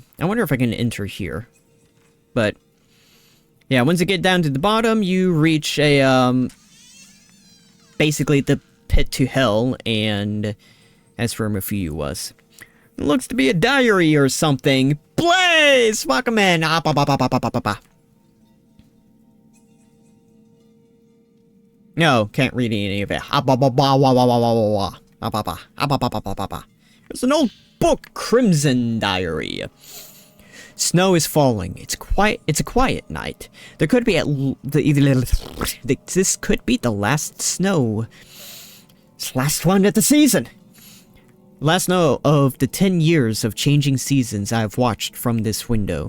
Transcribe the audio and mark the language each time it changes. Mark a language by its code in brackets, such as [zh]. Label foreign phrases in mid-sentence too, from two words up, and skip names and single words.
[en] I wonder if I can enter here. But, yeah, once you get down to the bottom, you reach a, basically the pit to hell, and that's where Mafuyu was. It looks to be a diary or something. Blaze! Wakaman! Ah, ba, ba, ba, ba, ba, ba, ba. No, can't read any of it. Ah, ba, ba, ba, wa, wa, wa, wa, wa, wa. Ah, ba, ba. Ah, ba, ba, ba, ba, ba, ba. There's an old book, Crimson Diary. Snow is falling. It's a quiet night. There could be this could be the last snow. It's the last one of the season. Last snow of the 10 years of changing seasons I have watched from this window.